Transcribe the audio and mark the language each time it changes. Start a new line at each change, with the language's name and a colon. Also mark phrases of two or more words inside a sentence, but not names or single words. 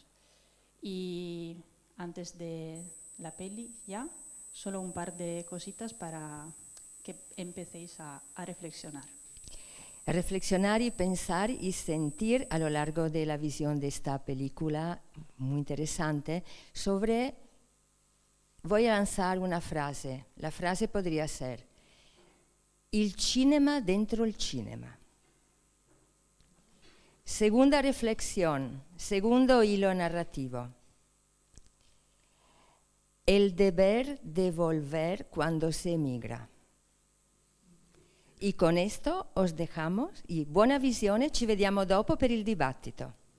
Spanish: Y antes de la peli ya, solo un par de cositas para que empecéis a reflexionar. Reflexionar y pensar y sentir a lo largo de la visión de esta película muy interesante sobre, voy a lanzar una frase, la frase podría ser,
Italian: il cinema dentro il cinema.
Spanish: Segunda reflexión, segundo hilo narrativo, el deber de volver cuando se emigra.
Italian: E con questo
Spanish: os dejamos
Italian: e buona visione, ci vediamo dopo per il dibattito.